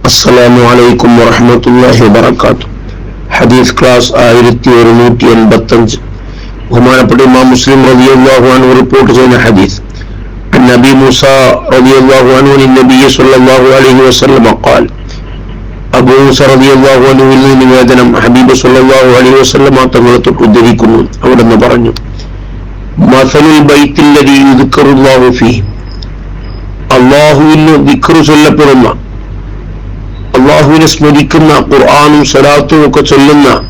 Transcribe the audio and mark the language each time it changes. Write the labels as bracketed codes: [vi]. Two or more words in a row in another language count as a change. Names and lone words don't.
[ar] السلام عليكم ورحمة الله وبركاته. [ml] ഹദീസ് ക്ലാസ് 1185. ബഹുമാനപ്പെട്ട ഇമാം മുസ്ലിം [ar] رضي الله عنه [ml] റിപ്പോർട്ട് ചെയ്യുന്ന ഹദീസ്. [ar] عن أبي موسى رضي الله عنه عن النبي صلى الله عليه وسلم قال. [ml] അബൂ മൂസ [ar] رضي الله عنه [ml] നിന്ന് നിവേദനം, ഹബീബ് [ar] صلى الله عليه وسلم [ml] തങ്ങളെ തൊട്ട് ഉദ്ധരിക്കുന്നു. അവിടുന്ന് പറഞ്ഞു, [ar] مثل البيت الذي يذكر الله فيه, [ml] അല്ലാഹുവിന് ദിക്ർ ചൊല്ലപ്പെടുന്ന, അള്ളാഹുവിനെ സ്മരിക്കുന്ന, ഖുർആനും സ്വലാത്തും ഒക്കെ ചൊല്ലുന്ന